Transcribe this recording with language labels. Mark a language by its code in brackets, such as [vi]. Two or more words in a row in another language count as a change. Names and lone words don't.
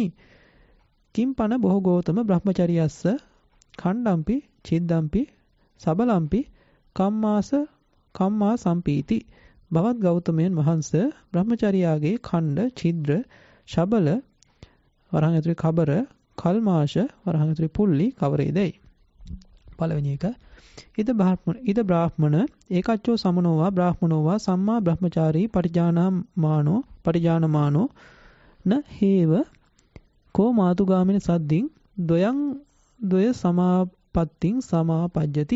[pi] කිම්පන බොහෝගෝතම බ්‍රහ්මචරියස්ස ඛණ්ඩම්පි චිද්දම්පි සබලම්පි කම්මා සම්පීති. [si] බවත් ගෞතමයන් වහන්ස බ්‍රහ්මචර්යාගේ ඛණ්ඩ ඡිද්‍ර ශබල වරහන් ඇතුලේ කබර කල්මාශ වරහන් ඇතුලේ පුල්ලි කවරේදයි. පළවෙනි එක [pi] ඉද බ්‍රාහ්මණ ඒකච්චෝ සමනෝවා බ්‍රාහ්මනෝවා සම්මා බ්‍රහ්මචාරී පටිජානමානෝ න හේව කෝ මාතුගාමින සද්දින් ද්වය සමාපත්තින් සමාපජ්ජති.